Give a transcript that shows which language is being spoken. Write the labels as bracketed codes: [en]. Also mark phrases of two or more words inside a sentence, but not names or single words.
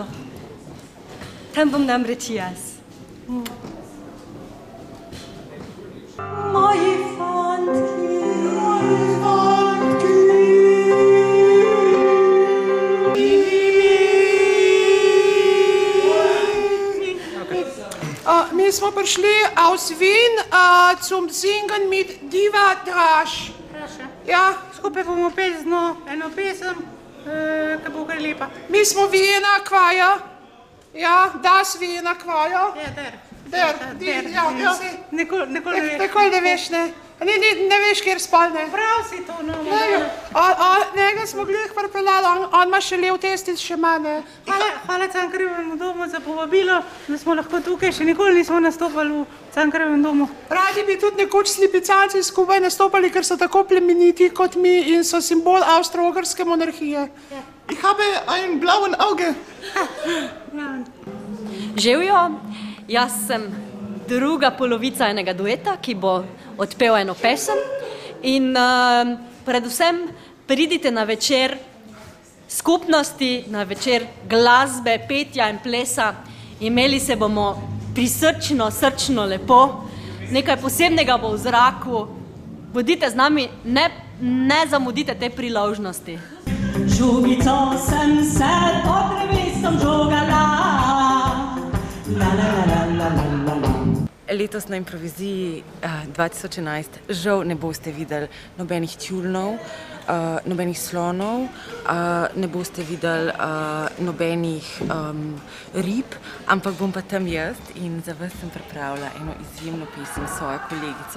[sl] Tam bom namreč jaz. Moji fantki, Mi smo prišli [de] aus Wien zum Singen mit Diva Draž. [sl] Ja, skupaj bomo peli eno pesem, ki bo kar lepa. Mi smo Wiener Choir. [de] Ja, das Wiener Choir. [sl] Ja, Nikoli ne veš, ne. Ne veš, kjer spal, ne. Prav si to, no. Njega smo glih pripeljali, on ima še lev testic, še ima, ne. Hvala Cankarjevemu domu za povabilo, da smo lahko tukaj, še nikoli nismo nastopali v Cankarjevem domu. Radi bi tudi nekoč s Lipicanci skupaj nastopali, ker so tako plemeniti kot mi in so simbol avstro-ogrske monarhije. [de] Ich habe ein blauen Auge. [sl] Živjo, jaz sem druga polovica enega dueta, ki bo odpel eno pesem in predvsem pridite na večer skupnosti, na večer glasbe, petja in plesa. Imeli se bomo prisrčno, srčno lepo, nekaj posebnega bo v zraku. Bodite z nami, ne zamudite te priložnosti. Žogico sem se pod drevesom žogala. La la la la la la la. Letos na improviziji 2011 žal ne boste videli nobenih tjulnov, nobenih slonov, ne boste videli nobenih rib, ampak bom pa tam jaz in za vas sem pripravila eno izjemno pesem s svojo kolegico.